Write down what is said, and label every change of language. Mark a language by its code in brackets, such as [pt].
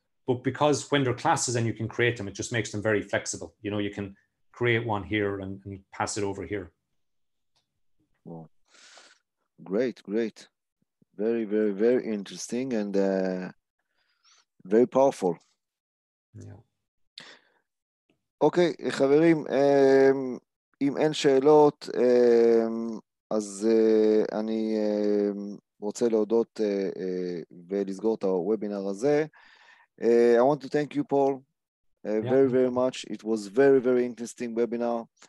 [en] But because when they're classes and you can create them, it just makes them very flexible. You know, you can create one here and pass it over here. Wow. Great. Very, very, very interesting and very powerful. Yeah. [he] אוקיי, חברים, אם אין שאלות, אז אני רוצה להודות ולסגור את הוובינר הזה. [en] I want to thank you, Paul, very, very much. It was very, very interesting webinar.